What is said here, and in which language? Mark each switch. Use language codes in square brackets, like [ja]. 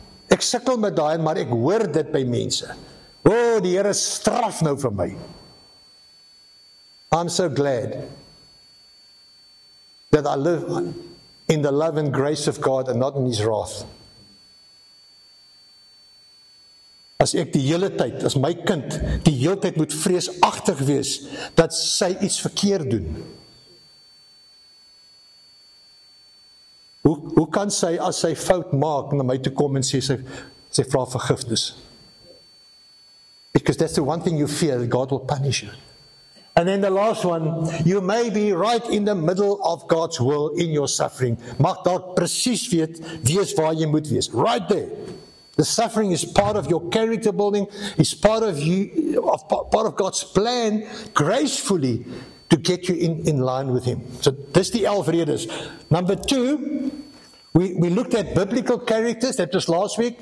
[af] Ek sukkel met daai, maar ek hoor dit by mense. Oh, die Here straf nou vir my. [en] I'm so glad that I live in the love and grace of God and not in His wrath. [af] As ek die hele tyd, as my kind, die hele tyd moet vreesagtig wees dat sy iets verkeerd doen. Hoe kan sy, as sy fout maak, na my toe kom en sê sy vra vergifnis? [en] Because that's the one thing you fear, that God will punish you. And then the last one, you may be right in the middle of God's will in your suffering. [af] Mag dalk presies wees waar jy moet wees. [en] Right there. The suffering is part of your character building, is part of God's plan, gracefully, to get you in line with Him. So this the 11 redes. Number 2, we looked at biblical characters. That was last week.